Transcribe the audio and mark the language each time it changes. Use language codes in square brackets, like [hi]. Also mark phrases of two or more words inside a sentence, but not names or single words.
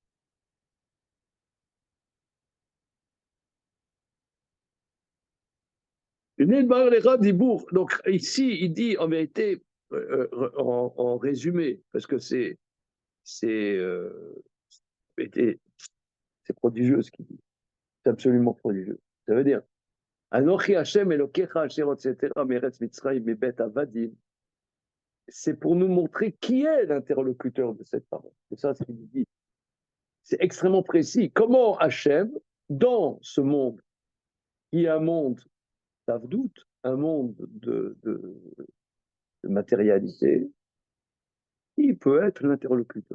[fr] Donc ici, il dit en vérité, en résumé, parce que c'est prodigieux ce qu'il dit. C'est absolument prodigieux. Ça veut dire, [he] אנכי השם אלוקיך אשר הוצאתיך מארץ מצרים מבית עבדים. [fr] C'est pour nous montrer qui est l'interlocuteur de cette parole. C'est ça ce qu'il dit. C'est extrêmement précis. Comment Hashem, dans ce monde, qui est un monde d'avdout, un monde de matérialité, il peut être l'interlocuteur.